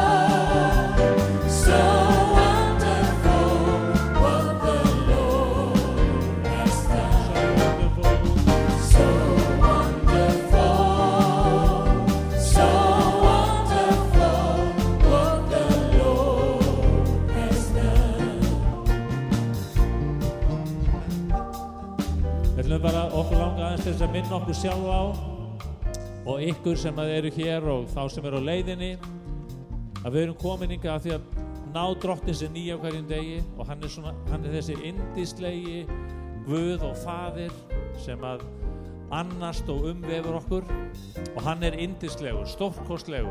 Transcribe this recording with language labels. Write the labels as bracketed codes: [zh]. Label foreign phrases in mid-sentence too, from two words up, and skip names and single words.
[en] So wonderful what the Lord has done. So wonderful. So wonderful what the Lord has done. [is] Við ætlum bara okkur langa aðeins til þess að minna okkur sjálf á og ykkur sem að eru hér og þá sem eru á leiðinni að við erum komin hingað af því að ná drottins er nýja á hverjum degi og hann er þessi yndislegi Guð og Faðir sem að annast og umvefur okkur og hann er yndislegur, stórkostlegur.